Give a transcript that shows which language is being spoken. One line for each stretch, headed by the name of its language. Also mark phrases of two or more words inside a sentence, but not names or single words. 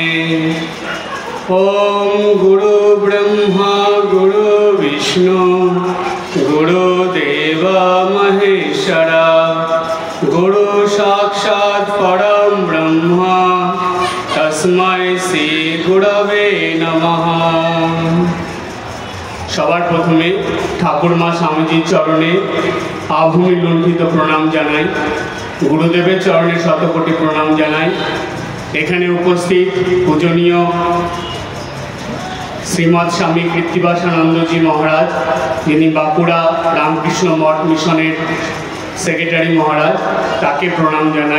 Sanskrit: ॐ गुरुब्रह्मा गुरुविष्णु गुरुदेव महेश्वर गुरु साक्षात् परं ब्रह्म तस्मै श्री गुरवे नमः।
Bangla: সবার প্রথমে ঠাকুরমা স্বামীজির চরণে আভূমি লুণ্ঠিত প্রণাম জানাই, গুরুদেবের চরণে শতকোটি প্রণাম জানাই। এখানে উপস্থিত পূজনীয় শ্রীমৎ স্বামী কৃত্তিবাসানন্দজি মহারাজ, যিনি বাঁকুড়া রামকৃষ্ণ মঠ মিশনের সেক্রেটারি মহারাজ, তাকে প্রণাম জানাই।